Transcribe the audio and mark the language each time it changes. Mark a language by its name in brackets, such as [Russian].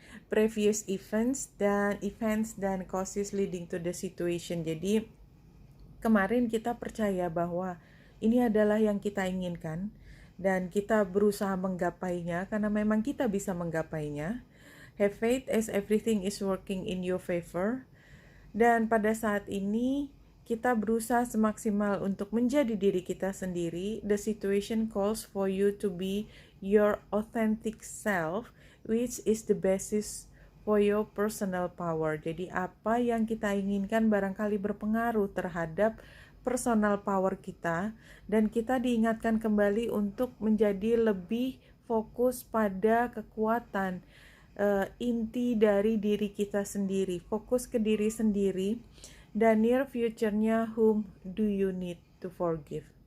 [English] Previous events dan causes leading to the situation. [Indonesian] Jadi kemarin kita percaya bahwa ini adalah yang kita inginkan dan kita berusaha menggapainya karena memang kita bisa menggapainya. [English] Have faith as everything is working in your favor. [Indonesian] Dan pada saat ini kita berusaha semaksimal untuk menjadi diri kita sendiri. [English] The situation calls for you to be your authentic self, which is the basis for your personal power. [Indonesian] Jadi apa yang kita inginkan barangkali berpengaruh terhadap personal power kita, dan kita diingatkan kembali untuk menjadi lebih fokus pada kekuatan inti dari diri kita sendiri, fokus ke diri sendiri, dan near future-nya [English] whom do you need to forgive.